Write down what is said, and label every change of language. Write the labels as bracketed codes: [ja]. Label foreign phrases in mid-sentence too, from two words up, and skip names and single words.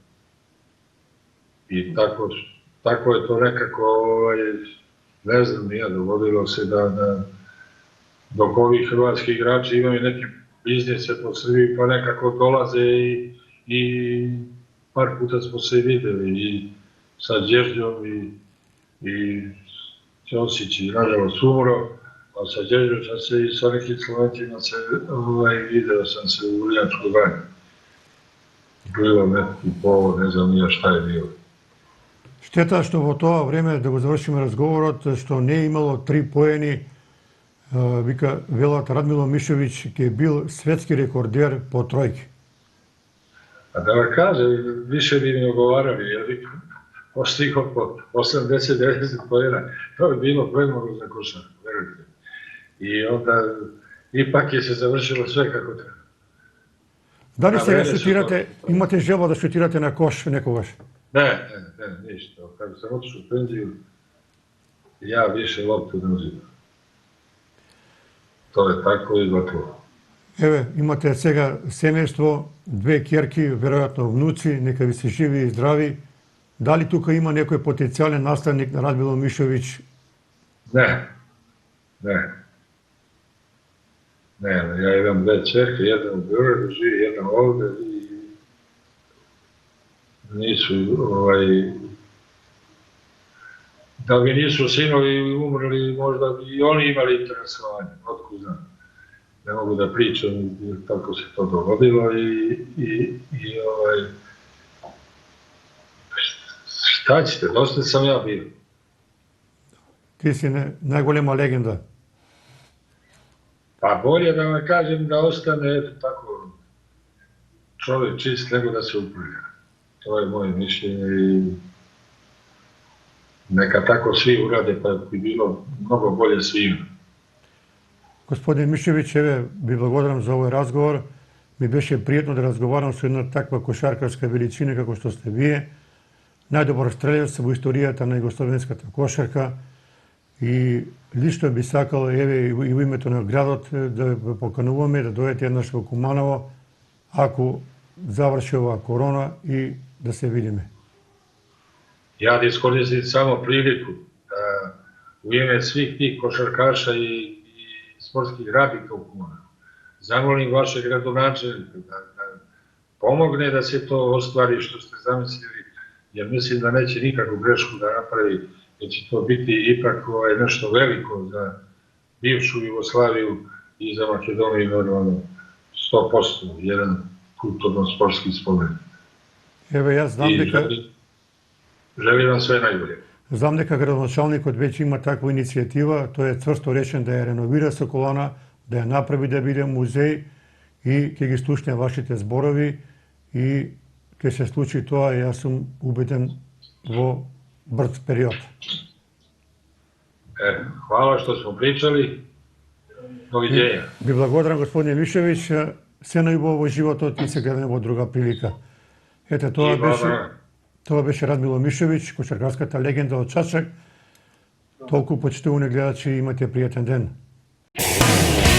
[sr] I tako je to nekako, ne znam, nije dogodilo se da dok ovi hrvatski igrači imaju neke biznise po Srbiji, pa nekako dolaze i par puta smo se videli i sa Đerđom i Ćosić i nažalost umro, a sa Đerđom sam se i sa nekim Slovencima video sam se u Vrnjačkoj banji. Bilo neki povod, ne znam nija šta je bilo. [mk] Šteta što во тоа време, да го завршиме разговорот, што не е имало 3 поени, вика велат Радмило Мишовиć ке бил светски рекордер по тројки. [sr] A da vam kažem, više bi mi ogovarali, jer bi postigao po 80-90 pojena. To bi bilo premalo za košarku, verujte. I onda, ipak je se završilo sve kako treba. [mk] Да ли сега шутирате, имате желба да шутирате на кош некогаш? [sr] Ne, ništa. Kada sam otišao u penziju, ja više loptu ne uzimam. To je tako i gotovo. [mk] Еве, имате сега семејство, 2 ќерки, веројатно внуци, нека ви се живи и здрави. Дали тука има некој потенцијален наставник на Радмило Мишовиć? [sr] Ne. Ja imam 2 ćerke, jedna u Beogradu živi, jedna ovde i nisu, da bi nisu sinovi umrli, možda bi i oni imali interesovanje, otkud znam. Ne mogu da pričam, jer tako se to dogodilo i šta ćete, dosta sam ja bio. [mk] Ти си најголема легенда. [sr] Pa bolje da vam kažem da ostane eto tako čovjek čist nego da se uprlja. To je moje mišljenje i neka tako svi urade pa bi bilo mnogo bolje svima. [mk] Господин Мишевиć, еве, ви благодарам за овој разговор. Ми беше пријатно да разговарам со една таква кошаркарска величина како што сте вие. Најдобар стрелец во историјата на југословенската кошарка. И лично би сакал, еве, и во името на градот, да ве покануваме да дојдете еднаш во Куманово, ако заврши оваа корона и да се видиме. [sr] Ja da iskoristim samo priliku da u ime svih tih košarkaša i sportskih radnika u Kumanovu zamolim vašeg gradonačelnika da pomogne da se to ostvari što ste zamislili, jer mislim da neće nikakvu grešku da napravi, jer će to biti ipak nešto veliko za bivšu Jugoslaviju i za Makedoniju normalno 100%, jedan kulturno-sportski spomenik. [mk] Еве, јас знам дека [sr] Želim vam sve najbolje. [mk] Знам дека градоначалникот веќе има таква иницијатива, тој е цврсто речен да ја реновира Соколана, да ја направи да биде музеј и ќе ги слушне вашите зборови и ќе се случи тоа, јас сум убеден во брз период. [sr] Hvala što smo pričali. Doviđenja. [mk] Ви благодарам, господине Мишевиć, се најубаво во животот и се гледаме во друга прилика. Ете, тоа беше Радмило Мишевиć, кошаркарската легенда од Чачак. Толку почитувани гледачи, имате пријатен ден.